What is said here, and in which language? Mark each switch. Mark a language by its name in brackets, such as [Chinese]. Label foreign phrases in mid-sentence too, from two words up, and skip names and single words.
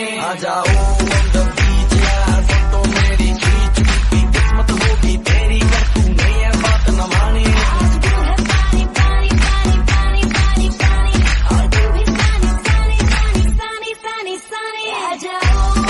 [Hindi] आ जाओ [English] on the beach [Hindi] यार, फोटो मेरी खींच, की किस्मत होगी तेरी, कर तू नहीं है बात न मानी। आज ब्लू है पानी पानी पानी पानी पानी पानी, और तुम भी सानी सानी सानी सानी सानी सानी। आ जाओ